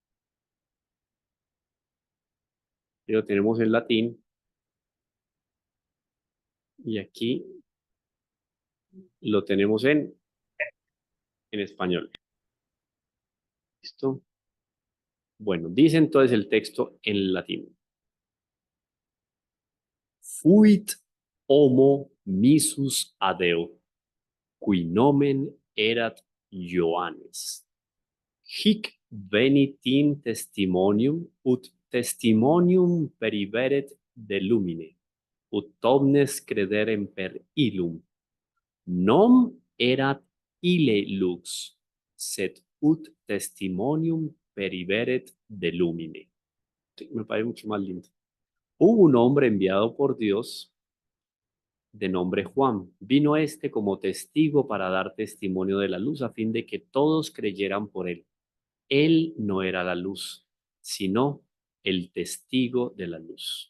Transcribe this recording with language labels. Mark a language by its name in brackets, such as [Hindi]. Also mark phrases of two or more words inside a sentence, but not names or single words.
[Spanish] Y lo tenemos en latín. Y aquí lo tenemos en español. ¿Listo? Bueno, dice entonces el texto en latín. [Latin] Fuit homo missus adeo, qui nomen erat Ioannes. Hic venit in testimonium, ut testimonium periveret de lumine, ut omnes crederem per illum. Non erat ille lux, sed ut testimonium periveret de lumine. [Spanish] Sí, me parece mucho más lindo. Hubo un hombre enviado por Dios de nombre Juan. Vino este como testigo para dar testimonio de la luz a fin de que todos creyeran por él. Él no era la luz, sino el testigo de la luz.